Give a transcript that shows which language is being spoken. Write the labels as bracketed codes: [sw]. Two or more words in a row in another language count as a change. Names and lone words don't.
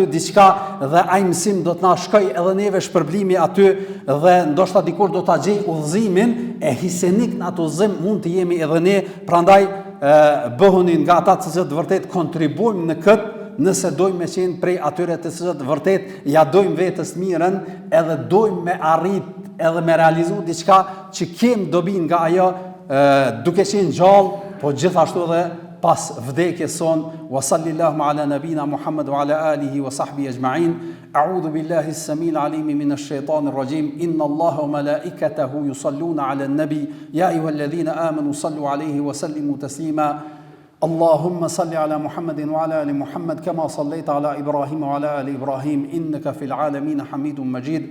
[sq] diçka dhe ai mësim do të na shkoj edhe neve shpërblimi aty dhe ndoshta dikush do ta gjej udhëzimin e hisenik në atë udhëzim mund të jemi edhe ne, prandaj bëhuni nga ata të cilët vërtet kontribuojmë në këtë, nëse dojmë me qenë prej atyre të cilët vërtet ja dojmë vetës mirën, edhe dojmë me arrit edhe me realizu diçka që kem dobi nga ajo duke qenë gjallë, po gjithashtu edhe pas vdekjes son. [ar] وصلى الله على نبينا محمد وعلى آله وصحبه أجمعين. أعوذ بالله السميع العليم من الشيطان الرجيم. إن الله وملائكته يصلون على النبي يا أيها الذين آمنوا صلوا عليه وسلموا تسليما. اللهم صل على محمد وعلى آل محمد كما صليت على إبراهيم وعلى آل إبراهيم إنك في العالمين حميد مجيد.